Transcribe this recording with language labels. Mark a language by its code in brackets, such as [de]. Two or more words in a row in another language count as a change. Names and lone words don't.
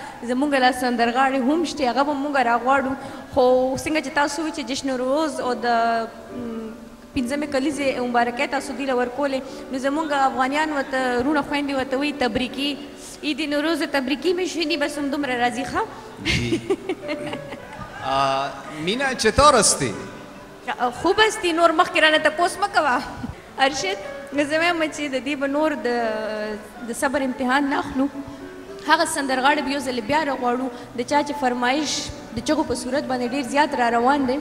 [ps] زمونږ لا سندرغاړې هم شته هغه به مونږ راغواړو. خو څنګه چې تاسو وایي چې جشن روز او د پنځمې کلیزې مبارکۍ تاسو دوی له ورکولې نو زمونږ افغانیان ورته رونه خویندې ورته وایي تبریکي عید نوروز تبریکي مې شوي دي بس همدومره راځي ښه. [fa] مینا چطور هستی؟ خوب هستی. [ps] نور مخکې رانه تپوس مه کوه ارشد. زه وایم چې د دې به نور د صبر امتحان نه اخلو. هغه سندرغاړي به یو ځل بیا راغواړو د چا چې فرمایش د چغو په صورت باندې ډېر زیات را روان دی.